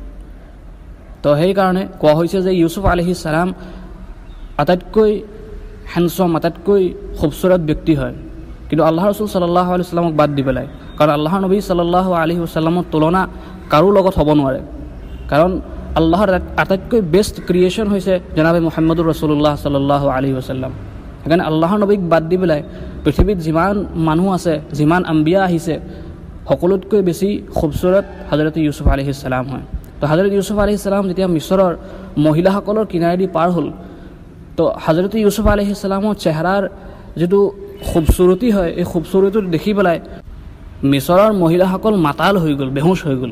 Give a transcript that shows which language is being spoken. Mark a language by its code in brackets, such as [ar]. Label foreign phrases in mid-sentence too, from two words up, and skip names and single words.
[as] তো সেইকাৰণে কোৱা হৈছে যে ইউছুফ [ar] عليه السلام [as] আটাইতকৈ হেণ্ডছম, আটাইতকৈ খুবচুৰত ব্যক্তি হয়। কিন্তু আল্লাহ ৰসুল [ar] صلى الله عليه وسلم [as] বাদ দি পেলাই, কাৰণ আল্লাহৰ নবী [ar] صلى الله عليه وسلم [as] তুলনা কাৰো লগত হ'ব নোৱাৰে। কাৰণ আল্লাহৰ আটাইতকৈ [en] best creation [as] হৈছে জনাবে [ar] محمد رسول الله صلى الله عليه وسلم. [as] সেইকাৰণে আল্লাহৰ নবীক বাদ দি পেলাই পৃথিৱীত যিমান মানুহ আছে, যিমান আম্বিয়া আহিছে, সকলোতকৈ বেছি খুবচুৰত হজৰত ইউছুফ [ar] عليه السلام [as] হয়। তো হজৰত ইউছুফ [ar] عليه السلام [as] যেতিয়া মিছৰৰ মহিলাসকলৰ কিনাৰেদি পাৰ হ'ল, তো হজৰত ইউছুফ [ar] عليه السلام [as] চেহেৰাৰ যিটো খুবচুৰতি হয়, এই খুবচুৰতিটো দেখি পেলাই মিছৰৰ মহিলাসকল মাতাল হৈ গ'ল, বেহুচ হৈ গ'ল।